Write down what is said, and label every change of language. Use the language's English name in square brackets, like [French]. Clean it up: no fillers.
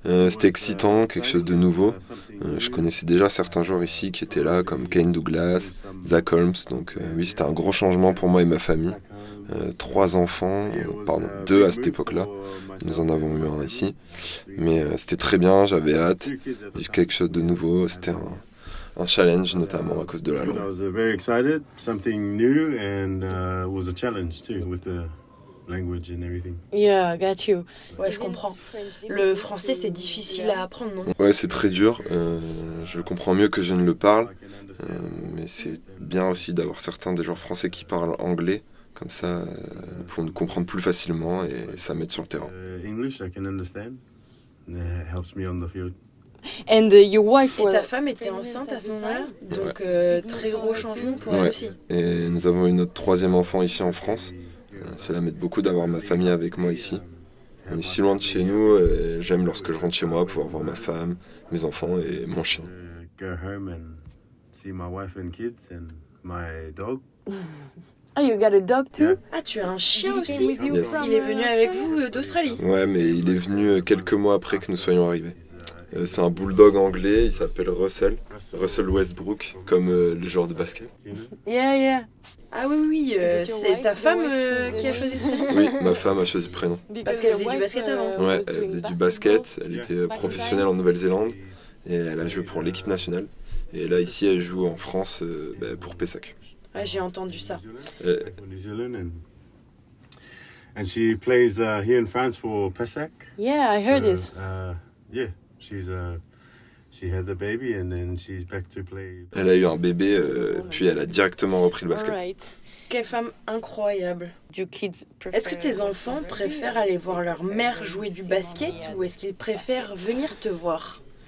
[French] C'était excitant, quelque chose de nouveau. Je connaissais déjà certains joueurs ici qui étaient là, comme Kane Douglas, Zach Holmes. Donc oui, c'était un gros changement pour moi et ma famille. 3 enfants, deux à cette époque-là. Nous en avons eu un ici. Mais c'était très bien, j'avais hâte. Vivre quelque chose de nouveau, c'était un challenge, notamment à cause de la langue. [English] I was very excited, something new, and it was a challenge too with the language and everything. Yeah, got you. [French] Ouais, je comprends. Le français, c'est difficile à apprendre, non? Ouais, c'est très dur. Je comprends mieux que je ne le parle. Mais c'est bien aussi d'avoir certains des joueurs français qui parlent anglais. Comme ça, pour nous comprendre plus facilement et ça m'aide sur le terrain. [English] English, I can understand. It helps me on the field. And your wife, [French] et ta femme était enceinte à ce moment-là, donc très gros changement pour elle aussi. Et nous avons eu notre 3e enfant ici en France. Cela m'aide beaucoup d'avoir ma famille avec moi ici. On est si loin de chez nous et j'aime lorsque je rentre chez moi pouvoir voir ma femme, mes enfants et mon chien. [English] Go home and see my wife and kids and my dog. Ah, you got a dog too? [French] Ah, tu as un chien aussi? [English] Yes. [French] Il est venu avec vous d'Australie? Ouais, mais il est venu quelques mois après que nous soyons arrivés. C'est un bulldog anglais, il s'appelle Russell Westbrook, comme le joueur de basket. Yeah. Ah oui, c'est ta femme qui a choisi le prénom? Oui, ma femme a choisi le prénom. Parce qu'elle faisait du basket avant? Ouais, elle faisait du basket, elle était professionnelle en Nouvelle-Zélande et elle a joué pour l'équipe nationale. Et là, ici, elle joue en France pour Pessac. Ah, j'ai entendu ça. [English] New Zealand and she plays here in France for Pessac. Yeah, I heard it. Yeah, she had the baby and then she's back to play. [French] Elle a eu un bébé, puis elle a directement repris le basket. [English] Alright. [French] Quelle femme incroyable. Est-ce que tes enfants préfèrent aller voir leur mère jouer du basket ou est-ce qu'ils préfèrent venir te voir?